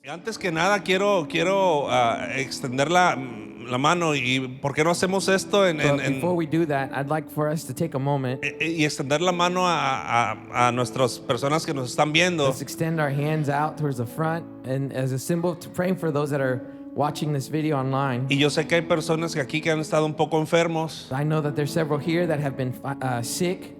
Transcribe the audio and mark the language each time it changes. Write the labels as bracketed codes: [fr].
[es] Antes que nada quiero extender la mano y ¿por qué no hacemos esto [en] But before we do that, I'd like for us to take a moment. [es] y extender la mano a nuestras personas que nos están viendo? [en] Let's extend our hands out towards the front and as a symbol to praying for those that are watching this video online. [es] Y yo sé que hay personas que aquí que han estado un poco enfermos, [en] I know that there's several here that have been sick,